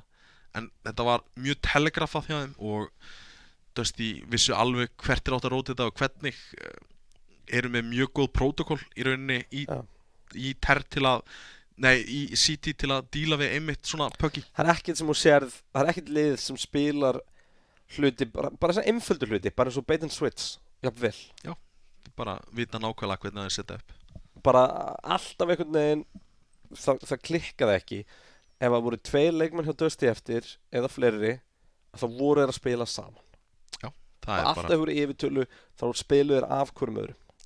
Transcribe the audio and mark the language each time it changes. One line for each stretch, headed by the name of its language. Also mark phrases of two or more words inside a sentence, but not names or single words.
Icelandic: En þetta var mjög telegrafað hjá þeim og Dusty vissu alveg hvert átt að róta þetta og hvernig. Eru með mjög góð prótokól í rauninni í CT til að díla við einmitt svona pöggi. Það er ekkert sem þú sérð, það er ekkert lið sem spilar hluti, bara svona einföldur hluti, bara eins og
English: bait and switch,
Icelandic: jafnvel. Já, bara vita nákvæmlega hvernig það er setja upp. Bara alltaf einhvern veginn, það klikkaði ekki. Ef það voru 2 leikmenn hjá Dusty eftir, eða fleiri, þá voru þeir að spila saman. Já, það er Alltaf bara hefur yfirtölu, þá spiluðu þeir af hverjum öðrum.